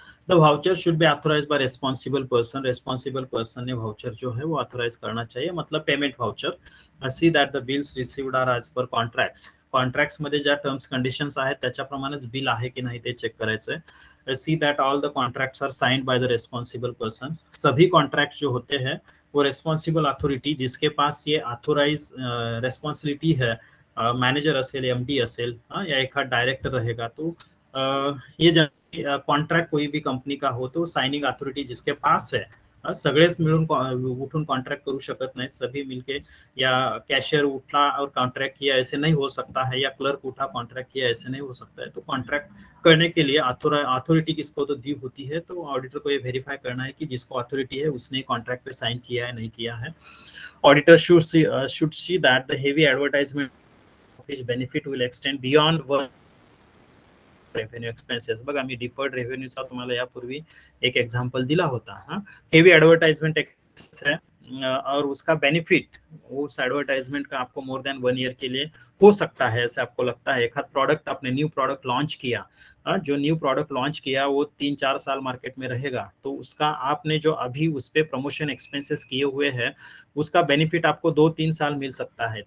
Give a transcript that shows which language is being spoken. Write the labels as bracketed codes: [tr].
[en] The voucher should be authorized by responsible person. [hi] Responsible person ने voucher जो है वो authorize करना चाहिए, मतलब payment voucher. [en] See that the bills received are as per contracts. [mr] Contracts मध्ये ज्या टर्म्स कंडिशन्स आहेत त्याच्याप्रमाणेच बिल आहे की नाही ते चेक करायचं. [en] See that all the contracts are signed by the responsible person. [hi] सभी कॉन्ट्रैक्ट्स जो होते हैं वो रेस्पॉन्सिबल अथॉरिटी, जिसके पास ये ऑथोराइज रेस्पॉन्सिबिलिटी है, [mr] मैनेजर असेल, एमडी असेल, [hi] या एखाद डायरेक्टर रहेगा, तो ये कॉन्ट्रैक्ट कोई भी कंपनी का हो तो साइनिंग अथॉरिटी जिसके पास है, [mr] सगळेच मिळून उठून कॉन्ट्रैक्ट करू शकत नाहीत. [hi] सभी मिलके, या कैशियर उठा और कॉन्ट्रैक्ट किया ऐसे नहीं हो सकता है, या क्लर्क उठा कॉन्ट्रैक्ट किया ऐसे नहीं हो सकता है. तो कॉन्ट्रैक्ट करने के लिए अथॉरिटी किसको तो दी होती है, तो ऑडिटर को ये वेरीफाई करना है कि जिसको अथॉरिटी है उसने कॉन्ट्रैक्ट पे साइन किया है नहीं किया है. [en] Auditor should see that the heavy advertisement of his benefit will extend beyond revenue expenses. [mr] बघा मी डिफर्ड रेव्हेन्यूचा तुम्हाला यापूर्वी एक एग्जांपल दिला होता. [hi] हेवी एडवर्टाइजमेंट एक्सपेंस है और उसका बेनिफिट उस एडवर्टाइजमेंट का आपको मोर देन 1 ईयर के लिए हो सकता है, ऐसे आपको लगता है. एक प्रोडक्ट आपने न्यू प्रोडक्ट लॉन्च किया, जो न्यू प्रोडक्ट लॉन्च किया वो 3-4 साल मार्केट में रहेगा, तो उसका आपने जो अभी उस पे प्रमोशन एक्सपेंसेस किए हुए हैं उसका बेनिफिट आपको 2-3 साल मिल सकता है.